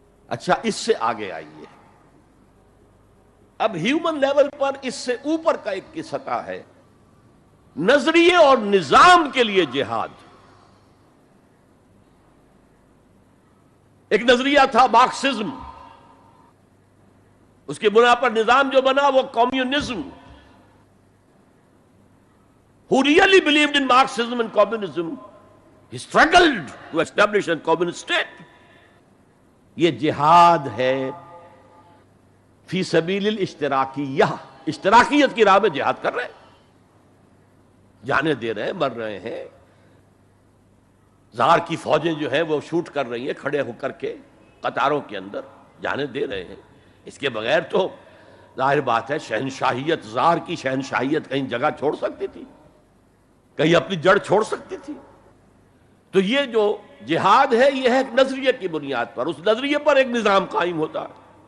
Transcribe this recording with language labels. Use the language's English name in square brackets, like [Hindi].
[Urdu] اچھا اس سے آگے آئیے، اب ہیومن لیول پر اس سے اوپر کا ایک سطح ہے، نظریے اور نظام کے لیے جہاد. ایک نظریہ تھا مارکسزم، اس کی بنا پر نظام جو بنا وہ communism. [English] Who really believed in Marxism and communism, he struggled to establish a communist state. [Urdu] یہ جہاد ہے فی سبیل الاشتراکیہ، اشتراکیت کی راہ میں جہاد کر رہے ہیں. جانیں دے رہے ہیں، مر رہے ہیں، زار کی فوجیں جو ہیں وہ شوٹ کر رہی ہیں کھڑے ہو کر کے قطاروں کے اندر، جانیں دے رہے ہیں۔ اس کے بغیر تو ظاہر بات ہے شہنشاہیت، زار کی شہنشاہیت کہیں جگہ چھوڑ سکتی تھی، کہیں اپنی جڑ چھوڑ سکتی تھی؟ تو یہ جو جہاد ہے یہ ہے ایک نظریے کی بنیاد پر، اس نظریے پر ایک نظام قائم ہوتا ہے،